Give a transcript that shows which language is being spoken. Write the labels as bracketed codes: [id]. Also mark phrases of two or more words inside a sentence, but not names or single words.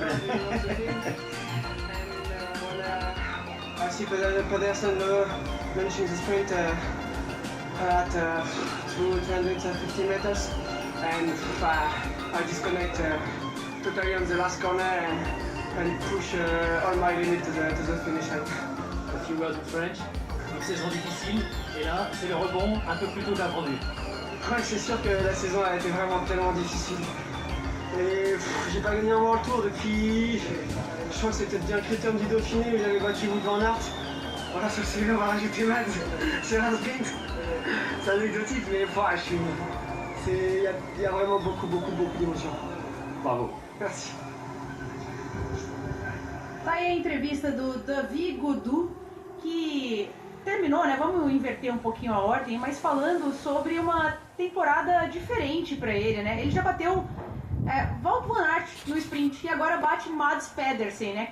[en] and when I see Pedersen launching the sprint at 250 meters, and I disconnect totally on the last corner and push all my limit to the finish line. A few words in French. [fr] Une saison difficile, et là, c'est le rebond un peu plus tôt qu'attendu. Ouais, c'est sûr que la saison a été vraiment tellement difficile. Et j'ai pas gagné un World Tour depuis... Je crois que c'était bien Critérium du Dauphiné où j'avais battu Wout van Aert. Voilà, sur celui-là, on va rajouter Mads sur un sprint. C'est anecdotique, mais il y a vraiment beaucoup d'émotions. Bravo. Merci. [pt] Tá aí a entrevista do Davi Gaudu, que terminou, né? Vamos inverter um pouquinho a ordem, mas falando sobre uma temporada diferente para ele, né? Ele já bateu Wout van Aert no sprint e agora bate Mads Pedersen, né?